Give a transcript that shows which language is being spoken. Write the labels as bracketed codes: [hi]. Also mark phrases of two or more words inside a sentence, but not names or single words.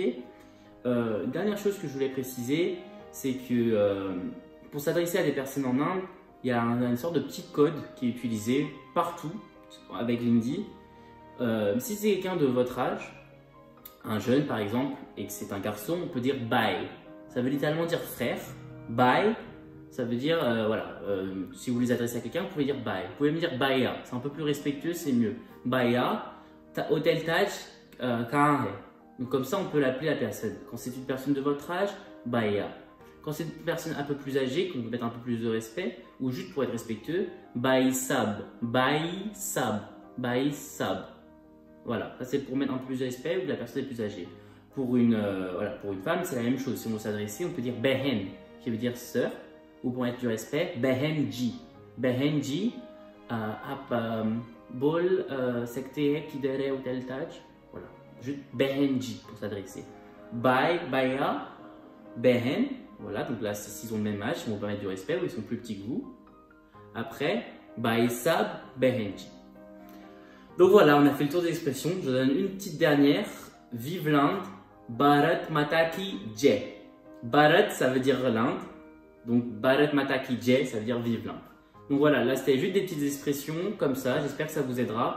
[fr] Dernière chose que je voulais préciser, c'est que pour s'adresser à des personnes en Inde, il y a une sorte de petit code qui est utilisé partout avec l'hindi. Si c'est quelqu'un de votre âge, un jeune par exemple, et que c'est un garçon, on peut dire bhai. Ça veut littéralement dire frère. Bhai, ça veut dire, voilà, si vous voulez adresser à quelqu'un, vous pouvez dire bhai. Vous pouvez me dire bhaiya, c'est un peu plus respectueux, c'est mieux. [hi] Bhaiya, Hotel Taj, kahan hai. [fr] Donc comme ça, on peut l'appeler la personne. Quand c'est une personne de votre âge, bhaiya. Quand c'est une personne un peu plus âgée, qu'on peut mettre un peu plus de respect, ou juste pour être respectueux, [hi] भाई साब, भाई साब, भाई साब. [fr] Voilà, ça c'est pour mettre un peu plus de respect ou la personne est plus âgée. Pour une femme, c'est la même chose. Si on veut s'adresser, on peut dire behen, qui veut dire sœur, ou pour mettre du respect, behenji. [hi] बहनजी, बोल सकते हैं किधर है Hotel Taj. [fr] Voilà, juste behenji pour s'adresser. [hi] भाई, भैया, [fr] behen. Voilà, donc là, s'ils ont le même âge, on va mettre du respect ou ils sont plus petits que vous. Après, [hi] भाई साब, बहनजी. [fr] Donc voilà, on a fait le tour des expressions. Je donne une petite dernière. Vive l'Inde. [hi] भारत माता की जय. [fr] Bharat, ça veut dire l'Inde. Donc [hi] भारत माता की जय, [fr] ça veut dire vive l'Inde. Donc voilà, là c'était juste des petites expressions comme ça. J'espère que ça vous aidera.